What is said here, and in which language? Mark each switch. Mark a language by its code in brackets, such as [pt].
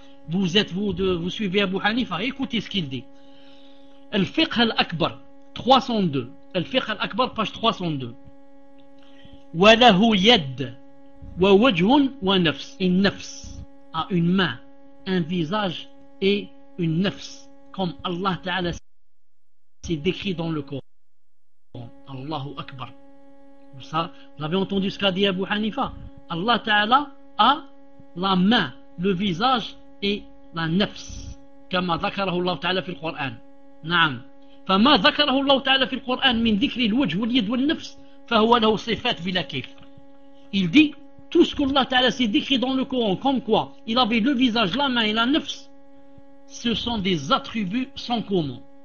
[fr] Vous êtes vous de, vous suivez Abu Hanifa. Écoutez ce qu'il dit. الفقه الأكبر 302 الفقه الأكبر page 302 [ar] وله يد ووجه ونفس [fr] النفس a une main, un visage et une nafs, comme Allah Ta'ala s'est décrit dans le Coran. Allahu Akbar. Vous avez entendu ce qu'a dit Abu Hanifa? Allah Ta'ala a la main, le visage et la nafs, comme [ar] ذكره الله تعالى في القرآن. نعم فما ذكره الله تعالى في القرآن من ذكر الوجه واليد والنفس فهو له صفات بلا كيف. [fr] Il dit tout ce que Allah Ta'ala s'est décrit dans le Coran, comme quoi il avait le visage, la main et la nafs, ce sont des attributs sans commun.